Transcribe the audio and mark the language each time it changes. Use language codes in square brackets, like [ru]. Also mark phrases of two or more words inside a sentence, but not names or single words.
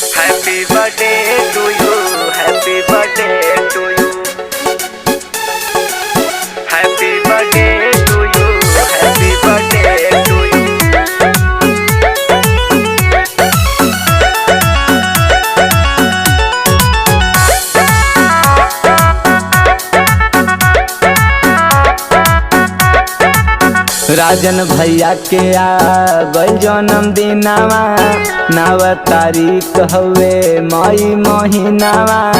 [en] Happy birthday to you. Happy birthday to you. Happy birthday to you. Happy birthday to you. [bho] राजन भैया के आ गई जन्मदिनवा, 9 तारीख हवे मई महीनावा।